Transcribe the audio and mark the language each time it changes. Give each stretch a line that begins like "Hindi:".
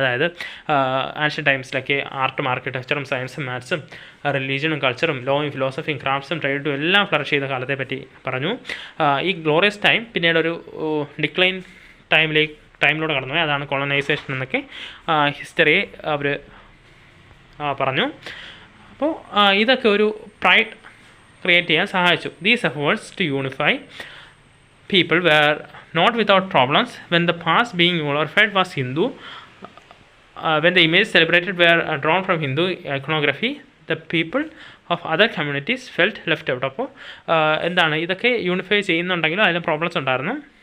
Malayalam: അതായത് ആൻഷ്യൻ ടൈംസിലൊക്കെ ആർട്ടും ആർക്കിടെക്ചറും സയൻസും മാത്സും റിലീജിയനും കൾച്ചറും ലോയും ഫിലോസഫിയും ക്രാഫ്റ്റ്സും ട്രേഡും എല്ലാം ഫ്ലറിഷ് ചെയ്ത കാലത്തെ പറ്റി പറഞ്ഞു. ഈ ഗ്ലോറിയസ് ടൈം പിന്നീടൊരു ഡിക്ലൈൻ ടൈമിലൂടെ കടന്നുപോയി. അതാണ് കൊളനൈസേഷൻ എന്നൊക്കെ ഹിസ്റ്ററി അവർ പറഞ്ഞു. അപ്പോൾ ഇതൊക്കെ ഒരു പ്രൈഡ് ക്രിയേറ്റ് ചെയ്യാൻ സഹായിച്ചു.
English: These efforts to unify people were not without problems. When the past being glorified was Hindu, when the images celebrated were drawn from Hindu iconography, the people of other communities felt left out.
Malayalam: അപ്പോൾ എന്താണ് ഇതൊക്കെ unify ചെയ്യുന്നുണ്ടെങ്കിലും അതിന് problems ഉണ്ടായിരുന്നു.